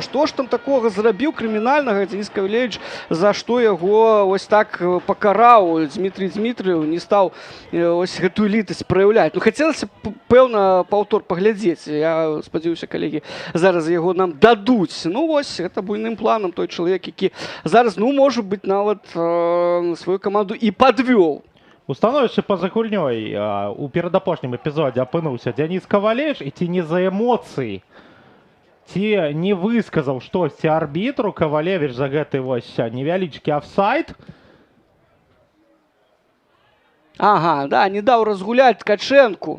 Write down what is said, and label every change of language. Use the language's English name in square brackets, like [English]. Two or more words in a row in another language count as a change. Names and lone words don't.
[Belarusian] Што ж там такога зрабіў крымінальнага Дзяніс Кавалевіч, за што яго ось так пакараў Дмітрий Дмітраев, не стаў ось гэтую літасць праяўляць? Ну, хацелася пэўна паўтор паглядзець. Я спадзяюся, калегі зараз яго нам дадуць. Ну вось, гэта буйным планам той чалавек, які зараз, ну, [Russian] может быть, [Belarusian] нават свою каманду і падвёў. У становішчы па-за гульнёй у перадапошнім эпізодзе апынуўся Дзяніс Кавалевіч, і ці не за эмоцыі, ці не высказаў штосьці арбітру Кавалевіч за гэты вось невялічкі афсайд. Ага, да, не даў разгуляць Ткачэнку.